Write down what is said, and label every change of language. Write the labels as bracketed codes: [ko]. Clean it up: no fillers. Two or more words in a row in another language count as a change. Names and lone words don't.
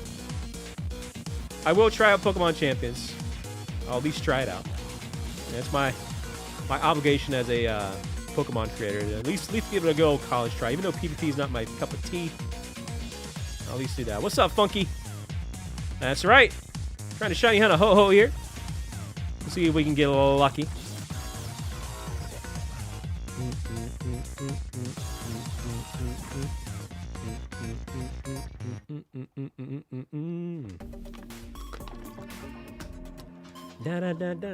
[en] I will try out Pokemon Champions. I'll at least try it out. That's my obligation as a Pokemon creator, to at least give it a good old college try. Even though PvP is not my cup of tea, I'll at least do that. What's up, Funky? That's right. Trying to shiny hunt a ho-ho here. Let's see if we can get a little lucky. Da da da da.